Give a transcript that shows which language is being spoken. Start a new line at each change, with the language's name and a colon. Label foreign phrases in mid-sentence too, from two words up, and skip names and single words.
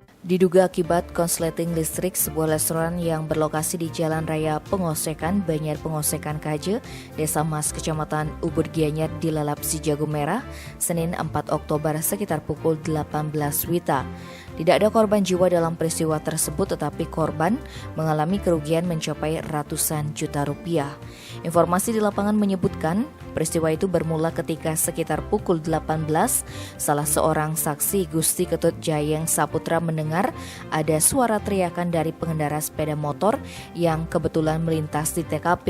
Indonesian: Diduga akibat konsleting listrik sebuah restoran yang berlokasi di Jalan Raya Pengosekan, Banjar Pengosekan Kaje, Desa Mas, Kecamatan Ubud Gianyar dilalap si jago merah, Senin 4 Oktober sekitar pukul 18 WITA. Tidak ada korban jiwa dalam peristiwa tersebut, tetapi korban mengalami kerugian mencapai ratusan juta rupiah. Informasi di lapangan menyebutkan, peristiwa itu bermula ketika sekitar pukul 18, salah seorang saksi Gusti Ketut Jayeng Saputra mendengar ada suara teriakan dari pengendara sepeda motor yang kebetulan melintas di TKP.